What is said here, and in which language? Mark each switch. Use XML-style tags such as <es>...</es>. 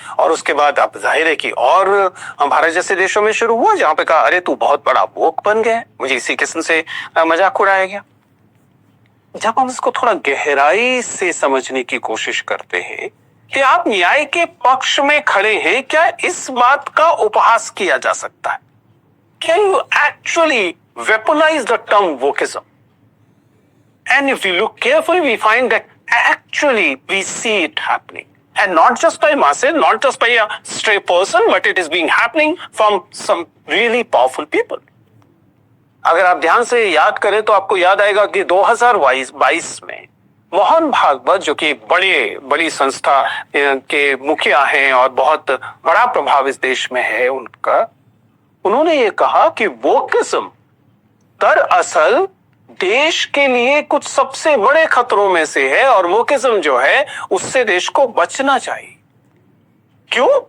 <hi>और उसके बाद अब जाहिर है कि और भारत जैसे देशों में शुरू हुआ जहां पे कहा अरे तू बहुत बड़ा वोक बन गया है, मुझे इसी किस्म से मजाक उड़ाया गया। जब हम इसको थोड़ा गहराई से समझने की कोशिश करते हैं कि आप न्याय के पक्ष में खड़े हैं, क्या इस बात का उपहास किया जा सकता है?</hi> <en>Can you actually weaponize the term wokeism? And if we look carefully, we find that actually we see it happening. And not just by masses, not just by a stray person, but it is being happening from some really powerful people.</en> <hi>अगर आप ध्यान से याद करें तो आपको याद आएगा कि 2022 में मोहन भागवत, जो कि बड़ी संस्था के मुखिया हैं और बहुत बड़ा प्रभाव इस देश में है उन्होंने ये कहा कि वोकिज्म दरअसल देश के लिए कुछ सबसे बड़े खतरों में से है और वोकिज्म जो है उससे देश को बचना चाहिए। क्यों?</hi>